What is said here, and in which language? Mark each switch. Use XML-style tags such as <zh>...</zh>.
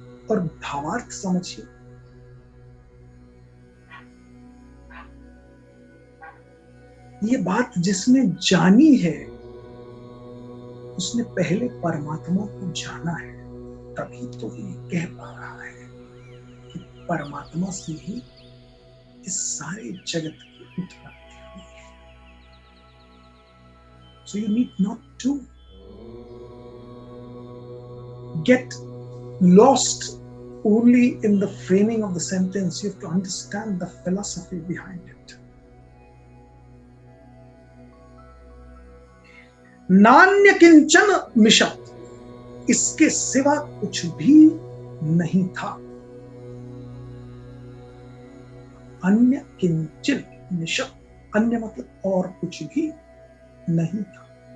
<hi>और भावार्थ समझिए, ये बात जिसने जानी है उसने पहले परमात्मा को जाना है, तभी तो ये कह पा रहा है कि परमात्मा से ही इस सारे जगत की उत्पत्ति हुई है।</hi> <en>So you need not to get lost only in the framing of the sentence. You have to understand the philosophy behind it.</en> <sa>नान्य किंचन मिषत्,</sa> <hi>इसके सिवा कुछ भी नहीं था।</hi> <sa>अन्य किंचन मिषत्,</sa> <hi>अन्य मतलब और कुछ भी नहीं था।</hi>